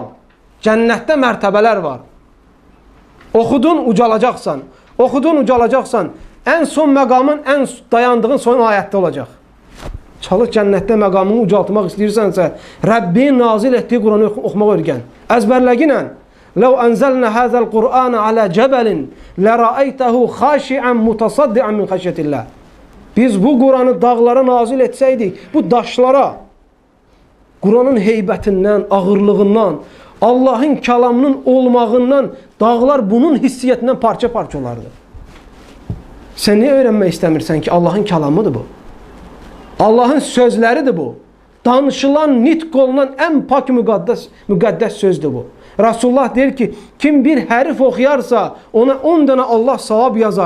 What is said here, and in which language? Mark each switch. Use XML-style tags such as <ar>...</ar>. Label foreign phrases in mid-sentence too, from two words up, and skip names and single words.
<az>Cənnətdə mərtəbələr var. Oxudun, ucalacaqsan. Oxudun, ucalacaqsan. Ən son məqamın, ən dayandığın son ayətdə olacaq. Çalış cənnətdə məqamını ucaltmaq istəyirsənsə, Rəbbin nazil etdiyi Quranı oxumaq öyrən.</az> <ar>Əzbərləginə لَوْ أَنْزَلْنَا هَذَا الْقُرْآنَ عَلَى جَبَلٍ لَرَأَيْتَهُ خَاشِعًا مُتَصَدِّعًا مِنْ خَشْيَةِ اللّٰهِ.</ar> <az>Biz bu Kur'an'ı dağlara nazil etseydik, bu daşlara, Kur'an'ın heybətindən, ağırlığından, Allah'ın kəlamının olmağından, dağlar bunun hissiyyətindən parça-parça olardı. Sən niyə öyrənmək istəmirsən ki, Allah'ın kəlamıdır bu? Allah'ın sözləridir bu. Danışılan, nitq olunan ən pak müqəddəs sözdür bu. Resulullah deyir ki, kim bir hərif oxuyarsa, ona 10 dənə Allah savab yazar.</az>